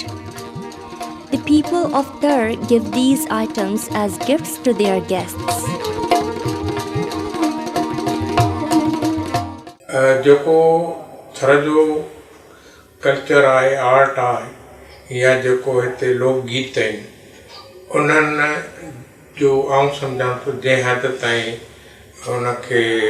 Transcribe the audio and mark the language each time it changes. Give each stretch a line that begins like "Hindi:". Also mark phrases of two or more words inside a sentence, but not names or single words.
English: The people of Thar give these items as gifts to their guests.
Sindhi: जेको थर जो कल्चर आहे आर्ट आहे या जेको हिते लोकगीत आहिनि उन्हनि जो आउं सम्झां थो जंहिं हद ताईं उनखे